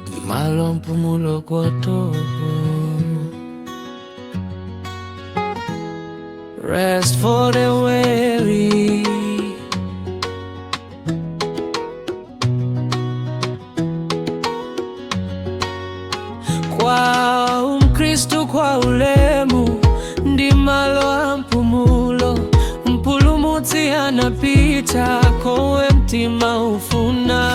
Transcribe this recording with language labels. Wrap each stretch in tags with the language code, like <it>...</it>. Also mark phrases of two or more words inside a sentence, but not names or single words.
<ny>Malo mpumulo kwa topo.</ny> <en>Rest for the weary.</en> <ny>Kwa Mkristu kwa ulemu ndi malo a mpumulo. Mpulumutsi anapita kowe mtima ufuna.</ny>